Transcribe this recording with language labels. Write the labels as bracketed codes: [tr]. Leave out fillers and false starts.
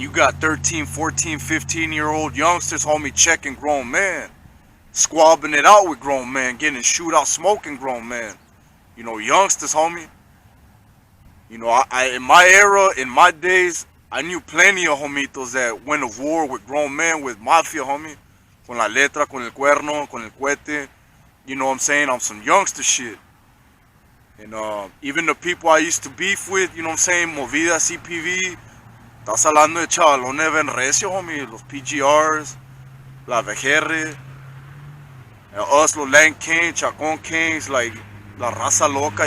[en] You got 13, 14, 15-year-old youngsters, homie, checking grown men. Squabbing it out with grown men. Getting shootout smoking grown men. Youngsters, homie. I in my era, in my days, I knew plenty of homitos that went to war with grown men, with mafia, homie. [es] Con la letra, con el cuerno, con el cohete. [en] You know what I'm saying? On some youngster shit. And even the people I used to beef with, you know what I'm saying? [es] Movida, CPV. Estás hablando de chavalones ben recio, homie. Los PGRs, la VGR, us, los Land Kings, Chacon Kings, like la raza loca.